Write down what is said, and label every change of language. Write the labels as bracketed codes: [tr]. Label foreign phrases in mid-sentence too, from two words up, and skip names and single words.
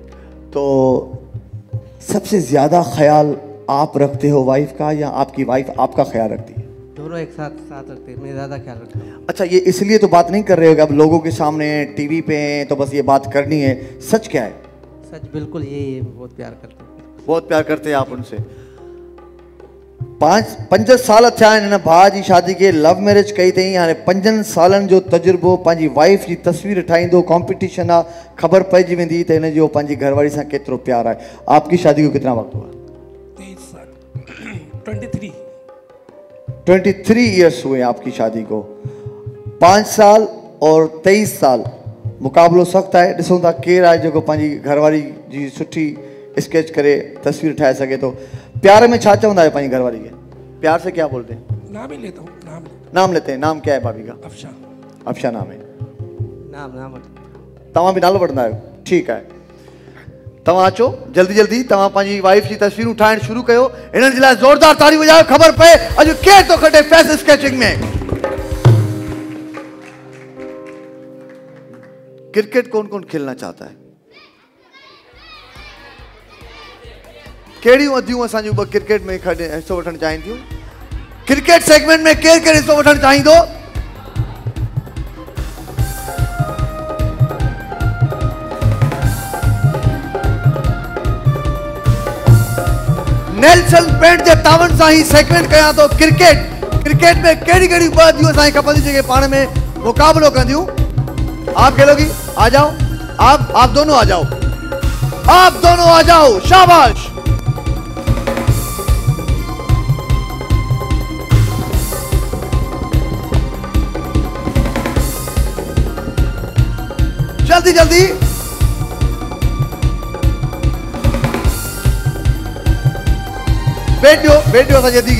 [hi] तो सबसे ज्यादा ख्याल आप रखते हो वाइफ का या आपकी वाइफ आपका ख्याल रखती है? दोनों एक साथ रखते हैं। मैं ज़्यादा ख्याल रखता हूँ। अच्छा ये इसलिए तो बात नहीं कर रहे हो कि अब लोगों के सामने टीवी पे हैं तो बस ये बात करनी है। सच क्या है? सच बिल्कुल यही है। बहुत प्यार करते हैं। बहुत प्यार करते हैं आप उनसे। [sd] 5 साल थिया आहिनि हिन भाउ जी शादी के [en] love marriage [sd] कई अथई। हाणे 5 सालनि जो तजुर्बो पंहिंजी वाइफ जी तस्वीर ठाहींदो। कॉम्पिटिशन आहे, ख़बर पइजी वेंदी त हिन जो पंहिंजी घरवारी सां केतिरो प्यार आहे। [hi] आपकी शादी को कितना वक्त हुआ? 23 ईयर्स हुए आपकी शादी को। 5 साल और 23 साल [sd] मुक़ाबलो सख़्त आहे। ॾिसूं था केरु आहे जेको पंहिंजी घरवारी जी सुठी स्केच करे तस्वीर ठाहे सके तो। प्यार में छा चवंदा आहियो पंहिंजी घरवारी के? [hi] प्यार से क्या बोलते हैं? नाम ही लेता हूँ। नाम लेते हैं। नाम क्या है भाभी का? अफशा नाम है। नाम [sd] तव्हां भी नालो वठंदा आहियो? ठीकु आहे। तव्हां अचो जल्दी तव्हां पंहिंजी वाइफ जी तस्वीरूं ठाहिण शुरू कयो। हिननि जे लाइ ज़ोरदार ताड़ी वॼायो। ख़बर पए अॼु केरु थो खटे [en] face sketching [sd] में। [hi] क्रिकेट कौन खेलना चाहता है? [sd] केड़ियूं अदियूं असांजूं 2 क्रिकेट में हिस्सो वठण चाहिनि थियूं? क्रिकेट सेगमेंट में केरु हिस्सो वठण चाहींदो? नेल्सन पेंट जे तावन सां ही सेगमेंट कयां तो। क्रिकेट में केड़ी 2 अदियूं असांखे खपंदियूं जेके पाण में मुकाबलो कंदियूं? [hi] आप खेलोगी? आ जाओ। आप दोनों आ जाओ। आप दोनों आ जाओ। शाबाश। जल्दी बैठ जाओ सजा दी के।